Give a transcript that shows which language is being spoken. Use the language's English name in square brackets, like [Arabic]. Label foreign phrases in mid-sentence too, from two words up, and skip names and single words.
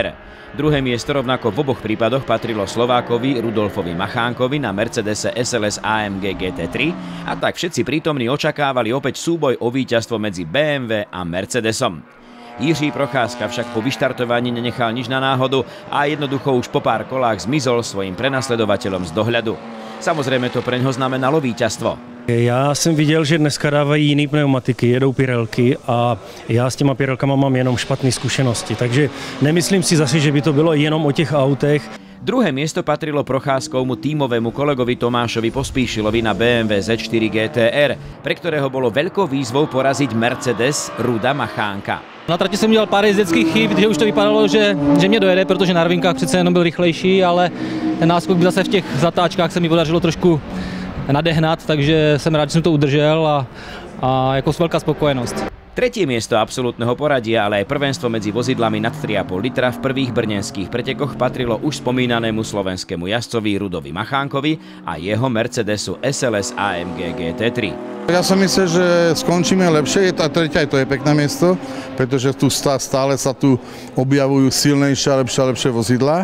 [Slovak] Druhé miesto rovnako v oboch prípadoch patrilo Slovákovi Rudolfovi Machánkovi na Mercedese SLS AMG GT3 a tak všetci prítomní očakávali opäť súboj o víťazstvo medzi BMW a Mercedesom. Jiří Procházka však po vyštartovaní nenechal nič na náhodu a jednoducho už po pár kolách zmizol svojim prenasledovateľom z dohľadu. Samozrejme to preňho znamenalo víťazstvo. [Czech] Já jsem viděl, že dneska dávají jiný pneumatiky, jedou Pirelky a já s těma Pirelkama mám jenom špatné zkušenosti, takže nemyslím si zase, že by to bylo jenom o těch autech. [Slovak] Druhé miesto patrilo Procházkovmu tímovému kolegovi Tomášovi Pospíšilovi na BMW Z4 GTR, pre ktorého bolo veľkou výzvou poraziť Mercedes Ruda Machánka. [Czech] Na trati jsem udělal pár jezdeckých chyb, že už to vypadalo, že mě dojede, protože na rovinkách přece jenom byl rychlejší, ale ten náskok zase v těch zatáčkách se mi podařilo trošku nadehnat, takže jsem rád, že jsem to udržel a jako velká spokojenost. [Slovak] Tretie miesto absolútneho poradia, ale aj prvenstvo medzi vozidlami nad 3,5 litra v prvých brněnských pretekoch patrilo už spomínanému slovenskému jazdcovi Rudovi Machánkovi a jeho Mercedesu SLS AMG GT3. Ja som myslel, že skončíme lepšie, a tretie aj to je pekné miesto, pretože tu stále sa tu objavujú silnejšie a lepšie vozidlá.